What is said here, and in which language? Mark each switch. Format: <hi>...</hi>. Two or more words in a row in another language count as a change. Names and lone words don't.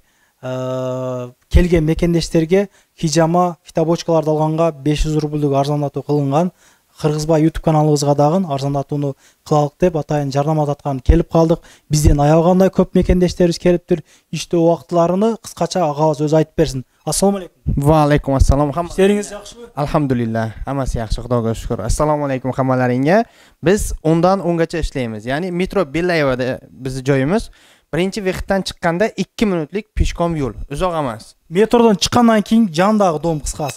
<ky>Келген мекендештерге Hijama фитобочкаларды алганга 500 рубльдук арзандатуу кылынган. Кыргызбай YouTube каналыбызга дагы арзандатууну кылалык деп атайын жардам аткан келип калдык. Бизден аябагандай көп мекендештерибиз келиптир. Иштөө убактыларыны кыскача агабыз өзү айтып берсин.</ky> <ar>السلام عليكم. وعليكم السلام.</ar> <uz>İşleringiz yaxshimi? Alhamdulillah. Hammasi yaxshi, Xudoga shukr.</uz> <ar>السلام عليكم</ar> <uz>hammalaringga. Biz 10dan 10gacha ishlaymiz. Ya'ni Metro Belayevada bizning joyimiz. Birinchi vaqtdan chiqqanda 2 minutlik peshkom yo'l. Uzoq emas. Metrodan chiqqandan keyin jandagi dom qisqasi.</uz>